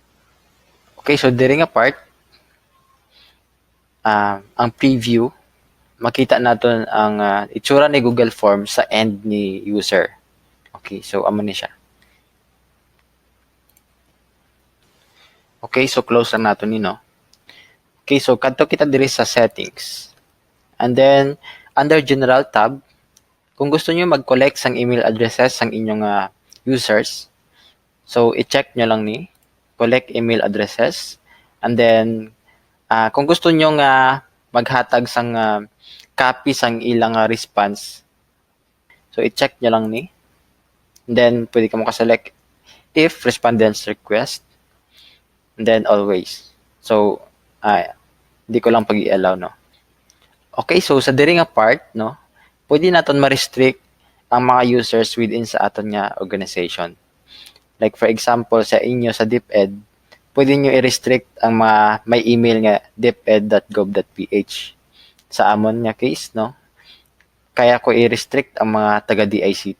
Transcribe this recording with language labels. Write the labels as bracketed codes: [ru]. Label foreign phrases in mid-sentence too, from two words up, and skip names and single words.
[en] Okay, so [hil] diri nga part, ang preview, makita natin ang itsura ni Google Form sa end ni user. [en] Okay, so [hil] amo ni siya. [en] Okay, so [hil] close lang nato ni no. [en] Okay, so [hil] kadto kita diri sa settings. [en] And then under general tab, [hil] kung gusto niyo mag-collect sang [en] email addresses [hil] sang inyong users, so i-check nyo lang ni [en] collect email addresses. And then [hil] kung gusto niyo nga maghatag sang copy sang ilang response, so i-check nyo lang ni. [en] And then [hil] pwede ka mo ka-select [en] if respondents request, and then always. [hil] So di ko lang pag-i-allow no. [en] Okay, so [hil] sa diri nga part no, pwede naton ma-restrict ang mga users within sa aton nga organization. [en] Like for example [hil] sa inyo sa DepEd, pwede nyo i-restrict ang mga may email nga deped.gov.ph. Sa amon nga case no, kaya ko i-restrict ang mga taga DICT.